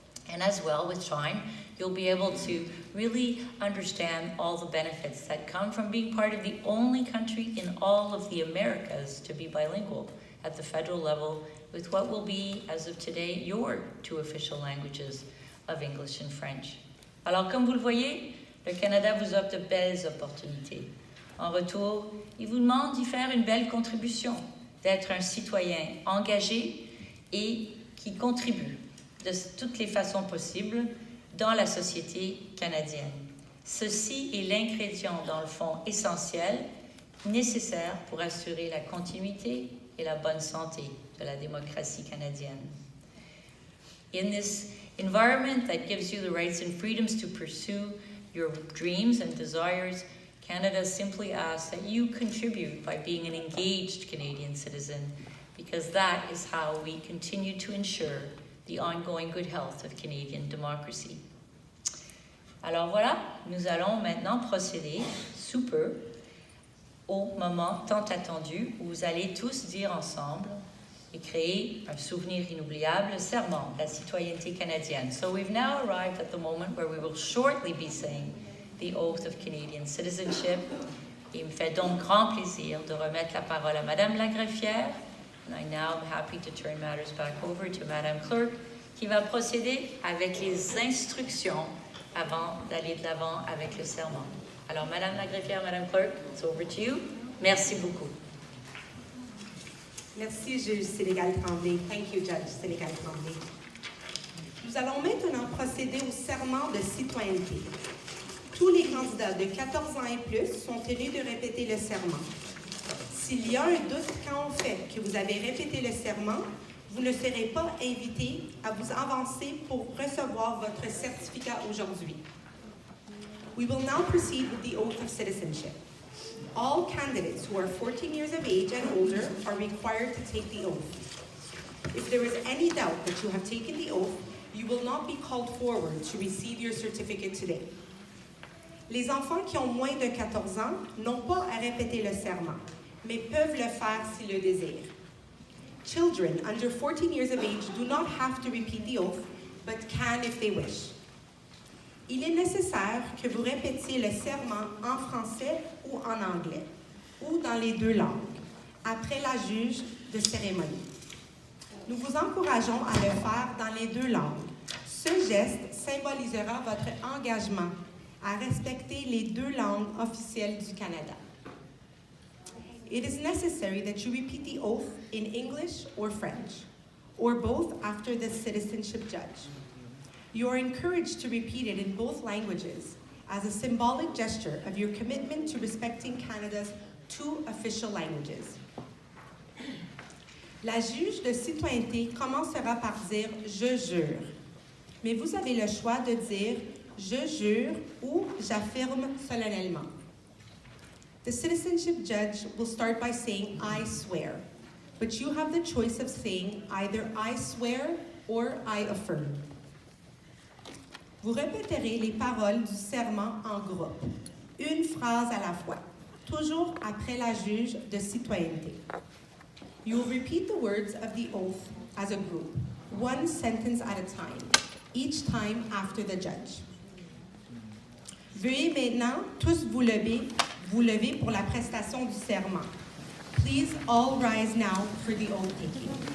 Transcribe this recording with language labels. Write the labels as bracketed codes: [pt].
[en] And as well with Shine, you'll be able to really understand all the benefits that come from being part of the only country in all of the Americas to be bilingual at the federal level with what will be, as of today, your 2 official languages of English and French. [fr] Alors, comme vous le voyez, le Canada vous offre de belles opportunités. En retour, il vous demande d'y faire une belle contribution, d'être un citoyen engagé et qui contribue de toutes les façons possibles dans la société canadienne. Ceci est l'ingrédient, dans le fond, essentiel, nécessaire pour assurer la continuité et la bonne santé de la démocratie canadienne. [en] In this environment that gives you the rights and freedoms to pursue your dreams and desires, Canada simply asks that you contribute by being an engaged Canadian citizen, because that is how we continue to ensure the ongoing good health of Canadian democracy. [fr] Alors voilà, nous allons maintenant procéder sous peu au moment tant attendu où vous allez tous dire ensemble et créer un souvenir inoubliable, le serment de la citoyenneté canadienne. [en] So we've now arrived at the moment where we will shortly be saying the oath of Canadian citizenship. [fr] Il me fait donc grand plaisir de remettre la parole à Madame la greffière. [en] And I now am happy to turn matters back over to Madame Clerk, [fr] qui va procéder avec les instructions avant d'aller de l'avant avec le serment. Alors, Madame la greffière, [en] Madame Clerk, it's over to you. [fr] Merci beaucoup. Merci, Juge Sénégal Tremblay. [en] Thank you, Judge [fr] Sénégal Tremblay. Nous allons maintenant procéder au serment de citoyenneté. Tous les candidats de 14 ans et plus sont tenus de répéter le serment. S'il y a un doute quant au fait que vous avez répété le serment, vous ne serez pas invité à vous avancer pour recevoir votre certificat aujourd'hui. [en] We will now proceed with the oath of citizenship. All candidates who are 14 years of age and older are required to take the oath. If there is any doubt that you have taken the oath, You will not be called forward to receive your certificate today. [fr] Les enfants qui ont moins de 14 ans n'ont pas à répéter le serment, mais peuvent le faire s'ils le désirent. [en] Children under 14 years of age do not have to repeat the oath, but can if they wish. [fr] Il est nécessaire que vous répétiez le serment en français ou en anglais, ou dans les deux langues, après la juge de cérémonie. Nous vous encourageons à le faire dans les deux langues. Ce geste symbolisera votre engagement à respecter les deux langues officielles du Canada. [en] It is necessary that you repeat the oath in English or French, or both after the citizenship judge. You are encouraged to repeat it in both languages as a symbolic gesture of your commitment to respecting Canada's two official languages. [fr] La juge de citoyenneté commencera par dire « Je jure », mais vous avez le choix de dire « Je jure » ou « J'affirme solennellement ». [en] The citizenship judge will start by saying I swear, but you have the choice of saying either I swear or I affirm. [fr] Vous répéterez les paroles du serment en groupe, une phrase à la fois, toujours après la juge de citoyenneté. [en] You will repeat the words of the oath as a group, one sentence at a time, each time after the judge. [fr] Veuillez maintenant tous vous lever pour la prestation du serment. [en] Please all rise now for the oath taking.